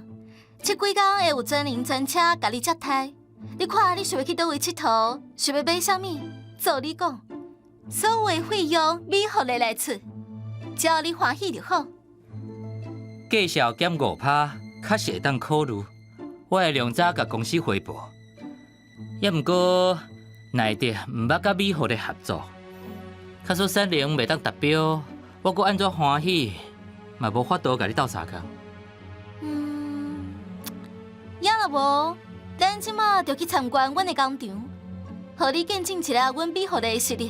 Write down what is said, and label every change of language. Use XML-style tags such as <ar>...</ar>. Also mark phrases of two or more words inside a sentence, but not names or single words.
<nan>这几天会有专人专车甲你接待。你看你想要去倒位佚佗，想要买啥物，照你讲，所有的费用美互你来出，只要你欢喜就好。绩效减5%，确实会当考虑。我会量早甲公司汇报。也毋过内地毋捌甲美好的合作，假使产能袂当达标，我阁安怎欢喜，嘛无法度甲你斗相共。也若无，咱即马就去参观阮的工厂，互你见证一下阮美好的实力。</nan>